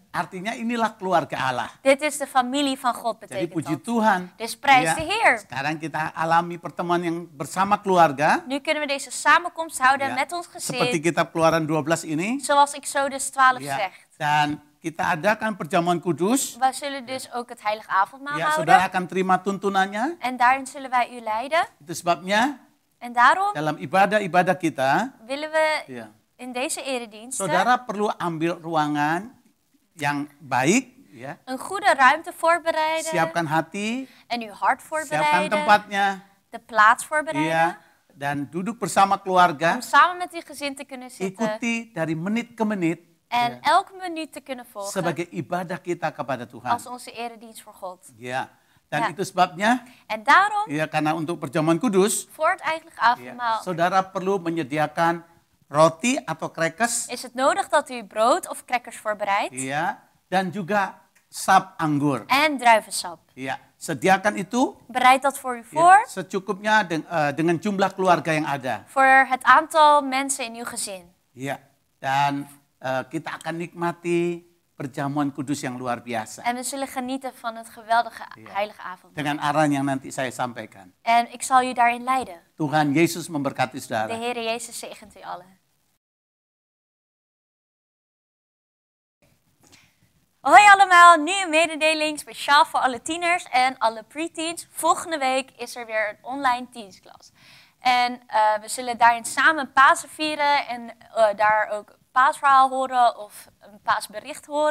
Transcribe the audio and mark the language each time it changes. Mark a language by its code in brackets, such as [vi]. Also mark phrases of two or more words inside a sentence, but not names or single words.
[id] Artinya inilah keluarga Allah. [nl] Dit is de familie van God, [id] Jadi [nl] betekent [id] puji [nl] dat. [id] Tuhan. [nl] Dus prijs [id] ya, [nl] de Heer. [id] sekarang kita alami pertemuan yang bersama keluarga. [nl] Nu kunnen we deze samenkomst houden [id] ya, [nl] met ons [id] seperti [nl] gezin, [id] kitab Keluaran 12 ini. [nl] zoals Exodus 12 [id] Ya, [nl] zegt. [id] dan kita adakan perjamuan kudus. [nl] Wij zullen dus ook het heilige avondmaal [id] Ya, saudara [nl] houden. [id] akan terima tuntunannya. [nl] En daarin zullen wij u leiden. [id] Itu sebabnya [nl] En daarom [id] dalam ibadah-ibadah kita, [nl] willen we [id] ya, [nl] in deze erediensten [id] saudara perlu ambil ruangan yang baik, ya. [nl] een goede ruimte voorbereiden. [id] Siapkan hati, [nl] En uw hart [id] siapkan [nl] voorbereiden. [id] tempatnya, [nl] De plaats voorbereiden. [id] ya, dan duduk bersama keluarga. [nl] Om samen met uw gezin te kunnen zitten. [id] Ikuti dari menit ke menit [nl] En elke minuut te kunnen volgen. [id] sebagai ibadah kita kepada Tuhan. [nl] Als onze eredienst voor God. [id] Ya, dan [nl] Ja. [id] itu sebabnya, [nl] En daarom, [id] ya, karena untuk perjamuan kudus, [nl] voor het heilige [id] ya, [nl] avondmaal, [id] saudara perlu menyediakan roti atau crackers, [nl] is het nodig dat u brood of crackers voorbereidt. [id] ya, dan juga sap anggur. [nl] En druivensap. [id] Ya, sediakan itu [nl] Bereid dat voor u [id] ya, [nl] voor. [id] secukupnya dengan jumlah keluarga yang ada. [nl] Voor het aantal mensen in uw gezin. [id] Ya, dan kita akan nikmati perjamuan kudus yang luar biasa [nl] En we zullen genieten van het geweldige heilige avondmaal. [id] dengan arahan yang nanti saya sampaikan. [nl] En ik zal u daarin leiden. [id] Tuhan Yesus memberkati [nl] De [id] saudara. [nl] Heer Jezus zegent u allen. Hoi allemaal, nu een mededeling speciaal voor alle tieners en alle pre-teens. Volgende week is er weer een online teensklas. En we zullen daarin samen Pasen vieren en daar ook een paasverhaal horen of een paasbericht horen.